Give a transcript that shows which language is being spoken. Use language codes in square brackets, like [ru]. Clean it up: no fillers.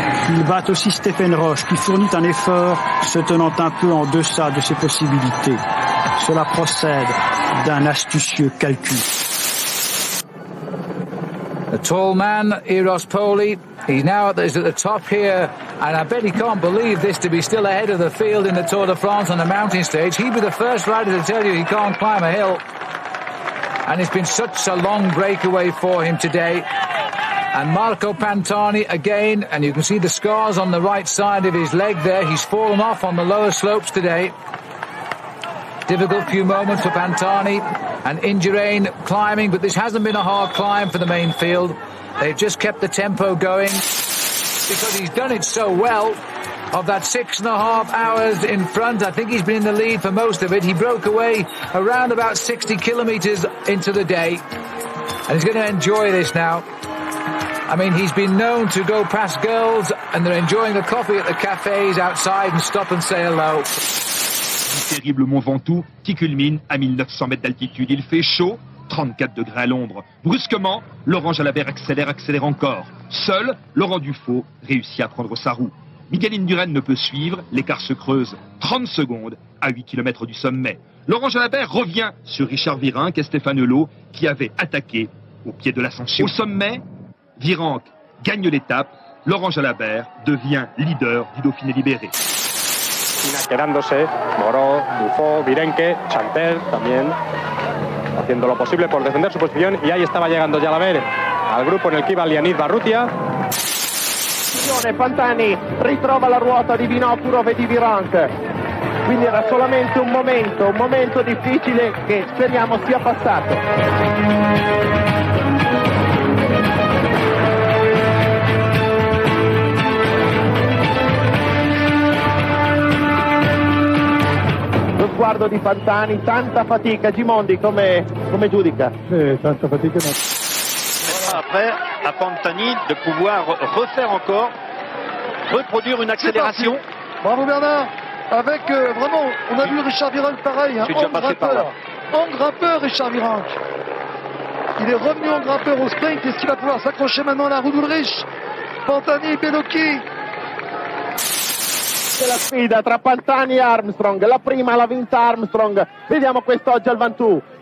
[fr] Il bat aussi Stephen Roche, qui fournit un effort, se tenant un peu en deçà de ses possibilités. Cela procède d'un astucieux calcul. [en] The tall man, Eros Poli, he's now at the top here, and I bet he can't believe this to be still ahead of the field in the Tour de France on the mountain stage. He'd be the first rider to tell you he can't climb a hill. And it's been such a long breakaway for him today. And Marco Pantani again, and you can see the scars on the right side of his leg there. He's fallen off on the lower slopes today. Difficult few moments for Pantani and Indurain climbing, but this hasn't been a hard climb for the main field. They've just kept the tempo going because he's done it so well. Of that 6.5 hours in front, I think he's been in the lead for most of it. He broke away around about 60 kilometers into the day, and he's going to enjoy this now. I mean, he's been known to go past girls and they're enjoying a coffee at the cafes outside and stop and say hello. [fr] Terrible Mont Ventoux qui culmine à 1900 mètres d'altitude. Il fait chaud, 34 degrés à l'ombre. Brusquement, Laurent Jalabert accélère encore. Seul, Laurent Dufaux réussit à prendre sa roue. Miguel Indurain ne peut suivre, l'écart se creuse 30 secondes à 8 km du sommet. Laurent Jalabert revient sur Richard Virenque et Stéphane Hulot qui avaient attaqué au pied de l'ascension. Au sommet, Virenque gagne l'étape. Laurent Jalabert devient leader du Dauphiné libéré. [es] Quedándose, Moró, Dufaux, Virenque, Chantel también haciendo lo posible por defender su posición, y ahí estaba llegando Jalabert al grupo en el que iba Lianid Barrutia. [it] Pantani ritrova la ruota di Vinokurov e di Virenque, quindi era solamente un momento difficile che speriamo sia passato. Sguardo di Pantani, tanta fatica. Gimondi, come giudica? Tanta fatica no. [fr] Après, à Pantani de pouvoir refaire encore, reproduire une accélération. Bravo Bernard. Avec vraiment, on a vu Richard Virenque pareil, en grimpeur Richard Virenque. Il est revenu en grimpeur au sprint. Est-ce qu'il va pouvoir s'accrocher maintenant à la roue d'Ulrich? [it] Pantani, Bellocchi. La sfida tra Pantani e Armstrong, la prima l'ha vinta Armstrong, vediamo quest'oggi al Ventoux.